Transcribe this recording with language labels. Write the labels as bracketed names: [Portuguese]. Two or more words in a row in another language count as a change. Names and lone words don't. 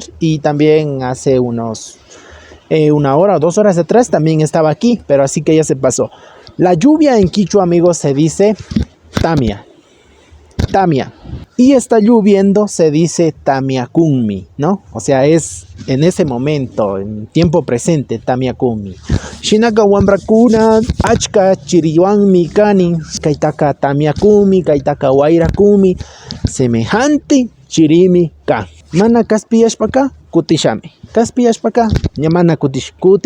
[Spanish] Y también hace unos, una hora o 2 horas atrás también estaba aquí, pero así que ya se pasó. La lluvia en quichua, amigos, se dice tamia. Tamia. Y está lloviendo se dice tamiakunmi, ¿no? O sea, es en ese momento, en tiempo presente, tamiakunmi. [Quechua] Shinaka wambrakuna achka chiriwanmi kani, kaitaka tamiakunmi, kaitaka wairakumi, semejante chirimi ka. Mana kaspiyashpaka kutishami. Kaspiyashpaka ñamana kutishachu.